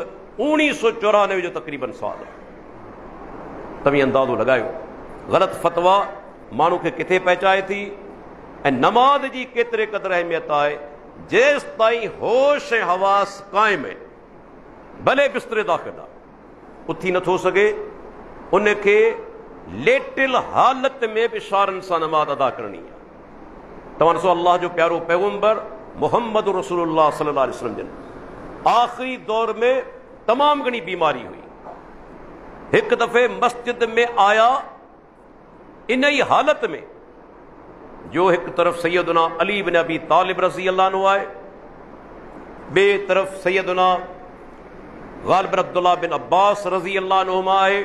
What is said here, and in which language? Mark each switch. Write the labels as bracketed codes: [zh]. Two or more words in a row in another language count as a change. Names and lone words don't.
[sd] 1994 जो तक़रीबन साल तव्हीं अंदाज़ो लॻायो ग़लति फ़तवा माण्हू खे किथे पहुचाए थी, ऐं नमाज़ जी केतिरे क़दुरु अहमियत आहे। जेसि ताईं होश ऐं हवास क़ाइमु आहिनि, भले बिस्तरे दाख़िल आहे, उथी नथो सघे, उनखे लेटिल हालत में बि इशारनि सां नमाज़ अदा करणी आहे। तव्हां ॾिसो अल्लाह जो प्यारो पैगम्बर मुहम्मद रसूलुल्लाह [ar] صلى الله عليه وسلم [sd] जन आख़िरी दौर में तमामु घणी बीमारी हुई। हिकु दफ़े मस्जिद में आया इन ई हालत में जो हिकु तरफ़ सैयदुना अली बिन अबी तालिब [ar] رضي الله عنه [sd] आहे, ॿिए तरफ़ सैयदुना ग़ालिब बिन अब्दुल्लाह बिन अब्बास [ar] رضي الله عنهما [sd] आहे।